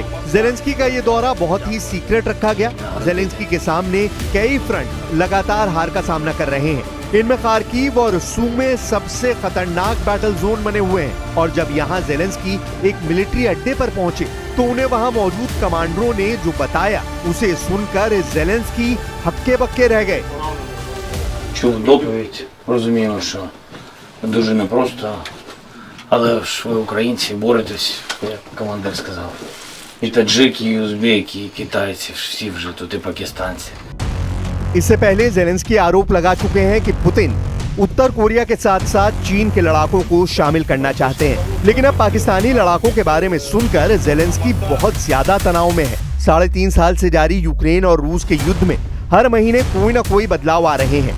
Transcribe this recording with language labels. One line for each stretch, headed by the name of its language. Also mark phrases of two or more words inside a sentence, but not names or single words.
Hindi: जेलेंस्की का ये दौरा बहुत ही सीक्रेट रखा गया। जेलेंस्की के सामने कई फ्रंट लगातार हार का सामना कर रहे हैं। इनमें खार्किव और सूमे सबसे खतरनाक
English: battle zone
Hindi: बने हुए हैं और जब यहाँ जेलेंस्की एक मिलिट्री अड्डे पर पहुंचे तो उन्हें वहाँ मौजूद कमांडरों ने जो बताया उसे सुनकर जेलेंस्की हक्के बक्के रह गए।
Ukrainian: Чув доповідь, розуміємо, що дуже непросто, але ж ви українці боретесь, як командир сказав. І таджики, і узбеки, і китайці, всі вже тут, і пакистанці.
Hindi: इससे पहले जेलेंस्की आरोप लगा चुके हैं कि पुतिन उत्तर कोरिया के साथ साथ चीन के लड़ाकों को शामिल करना चाहते हैं, लेकिन अब पाकिस्तानी लड़ाकों के बारे में सुनकर जेलेंस्की बहुत ज्यादा तनाव में है। 3.5 साल से जारी यूक्रेन और रूस के युद्ध में हर महीने कोई न कोई बदलाव आ रहे हैं।